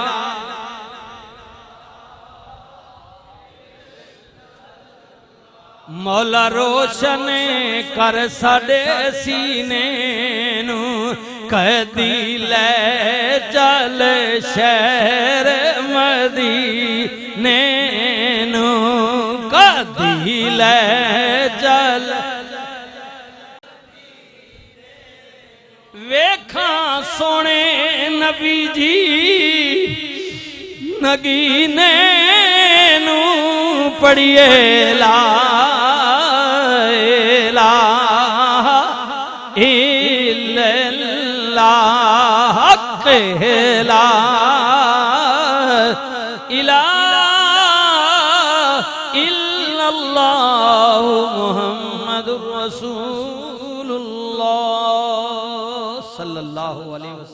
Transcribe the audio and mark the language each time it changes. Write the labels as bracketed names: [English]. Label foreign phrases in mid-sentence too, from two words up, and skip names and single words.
[Punjabi] مولا روشن کر ساڈے سینے نوں کدی لے چل شہر مدینے نوں کدی لے چل ویکھاں سوہنے نبی جی نگینے نوں پڑھیے [Arabic] لا إلا الله لا إله إلا الله محمد رسول الله صلى الله عليه وسلم.